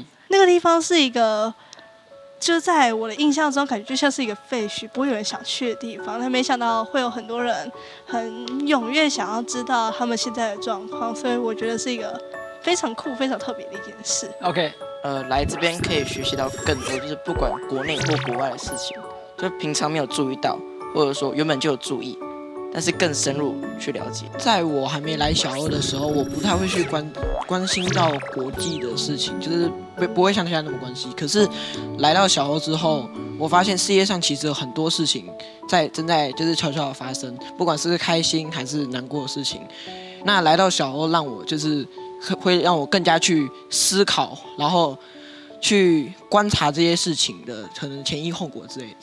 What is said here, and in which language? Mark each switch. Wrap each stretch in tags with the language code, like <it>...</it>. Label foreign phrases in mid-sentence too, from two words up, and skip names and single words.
<zh>那個地方是一個，就在我的印象中，感覺就像是一個廢墟，不會有人想去的地方。但沒想到會有很多人很踴躍想要知道他們現在的狀況，所以我覺得是一個非常酷、非常特別的一件事。 OK，來這邊可以學習到更多，就是不管國內或國外的事情，就平常沒有注意到，或者說原本就有注意，但是更深入去了解。在我還沒來小二的時候，我不太會去關心到國際的事情，就是不會像現在那麼關心。可是來到小二之後，我發現世界上其實有很多事情正在就是悄悄的發生，不管是開心還是難過的事情。那來到小二，讓我就是会让我更加去思考，然后去观察这些事情的可能前因后果之类的。</zh>